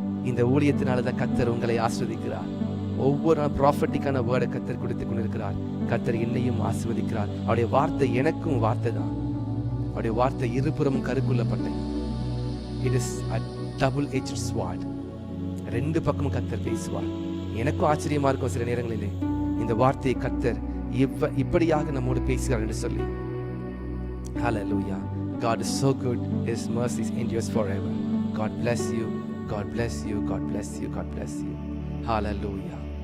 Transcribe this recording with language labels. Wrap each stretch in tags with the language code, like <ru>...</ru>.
<ta>இந்த ஊழியத்தினால தான் கர்த்தர் உங்களை ஆசீர்வதிக்கிறார். ஒவ்வொரு ப்ராஃபட்டிக்கான வேர்டை கர்த்தர் கொடுத்து கொண்டிருக்கிறார். கர்த்தர் என்னையும் ஆசீர்வதிக்கிறார். அவருடைய வார்த்தை எனக்கும் வார்த்தை தான். அவருடைய வார்த்தை இருபுறமும் கருக்குள்ளப்பட்டது.</ta> <en>It is a double-edged sword.</en> <ta>ரெண்டு பக்கமும் கர்த்தர் பேசுவார். எனக்கும் ஆச்சரியமா இருக்கும் சில நேரங்களிலே இந்த வார்த்தையை கர்த்தர் இப்படியாக நம்மோடு பேசுகிறார் என்று சொல்லி.</ta> <en>Hallelujah. God is so good. His mercies endures forever. God bless you. God bless you. God bless you. God bless you. Hallelujah.</en>